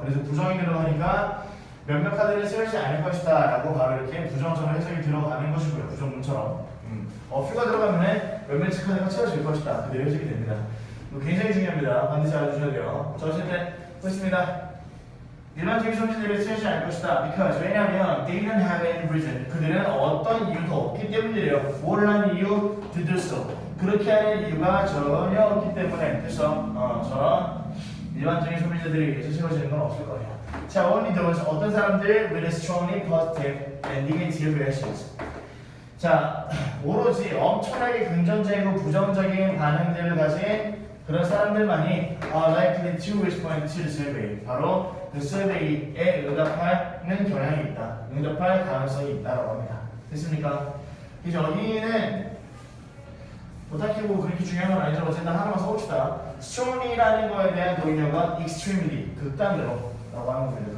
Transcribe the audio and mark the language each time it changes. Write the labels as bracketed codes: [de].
[ko] 그래서 부정이 들어가니까 몇몇 카드를 채우지 않을 것이다 라고 바로 이렇게 부정적으로 해석이 들어가는 것이고요. 부정문처럼. few가 들어가면 몇몇 카드가 채워질 것이다. 그대로 해석이 됩니다. 이거 굉장히 중요합니다. 반드시 알아주셔야 돼요. 자, 어쨌든 보겠습니다. 일반적인 소비자들이 채우지 않을 것이다. [en] because [ko] 왜냐하면 [en] they don't have any reason. [ko] 그들은 어떤 이유도 없기 때문이래요. 뭘 하는 이유? [en] to do so. [ko] 그렇게 하는 이유가 전혀 없기 때문에. 그래서 저런 일반적인 소비자들에 의해서 채워지는 건 없을 거예요. [en] 자, only those [ko] 어떤 사람들 [en] with strongly positive and negative reactions. [ko] 자, 오로지 엄청나게 긍정적이고 부정적인 반응들을 가진 그런 사람들만이 [en] are likely to respond to the survey. [ko] 바로 그 survey에 응답하는 경향이 있다. 응답할 가능성이 있다라고 합니다. 됐습니까? 그래서 여기는 딱히 뭐 그렇게 중요한 건 아니죠. 어쨌든 하나만 써봅시다. strongly라는 거에 대한 동의어가 extremely, 극단으로 라고 하는 겁니다.